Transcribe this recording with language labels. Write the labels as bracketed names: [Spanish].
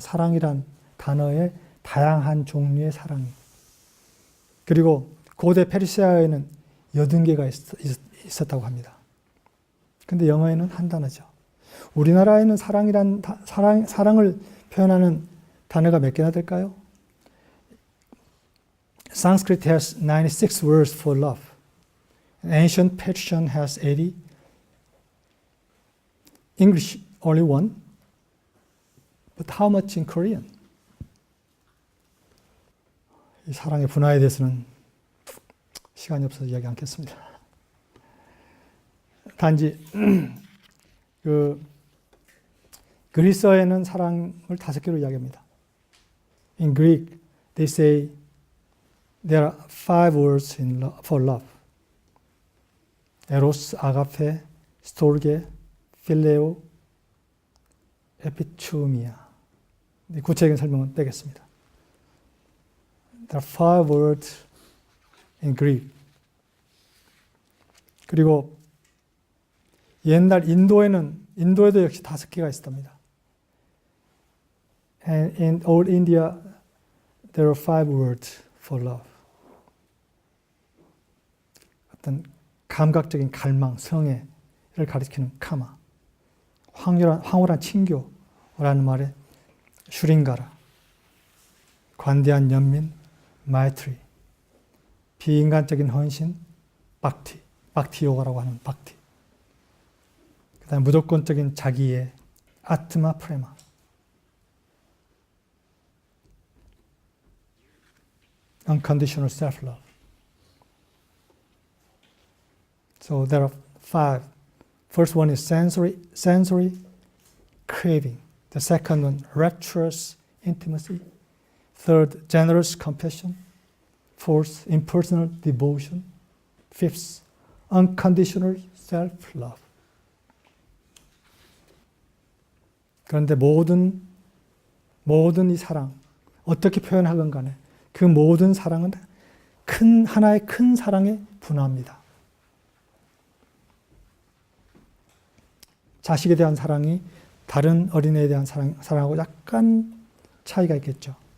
[Korean] 사랑이란 단어의 다양한 종류의 사랑이. 그리고 고대 페르시아어에는 80개가 있었다고 합니다. 근데 영어에는 한 단어죠. 우리나라에는 사랑을 표현하는 단어가 몇 개나 될까요? [English] Sanskrit has 96 words for love. Ancient Persian has 80. English only one. But how much in Korean? [Korean] 이 사랑의 분화에 대해서는 시간이 없어서 이야기 않겠습니다. 단지 그리스어에는 사랑을 5개로 이야기합니다. [English] In Greek, they say there are 5 words for love. [Korean] 에로스, 아가페, 스톨게, 필레오, 에피추미아. 구체적인 설명은 빼겠습니다. [English] There are 5 words in Greek. [Korean] 그리고 옛날 인도에도 역시 5개가 있었답니다. [English] And in old India, there are 5 words for love. [Korean] 어떤 감각적인 갈망, 성애, 가리키는 카마, 황홀한 친교라는 말에 슈링가라, 관대한 연민, 마이트리, 비인간적인 헌신, 박티, 박티요가라고 하는 박티, 그 다음에 무조건적인 자기의 아트마 프레마, [English] unconditional self-love. So there are 5. First one is sensory craving. The second one, rapturous intimacy. Third, generous compassion. Fourth, impersonal devotion. Fifth, unconditional self-love. [Korean] 그런데 모든 이 사랑, 어떻게 표현하건 간에 그 모든 사랑은 하나의 큰 사랑에 분화합니다. 자식에 대한 사랑이 다른 어린애에 대한 사랑하고 약간 차이가 있겠죠.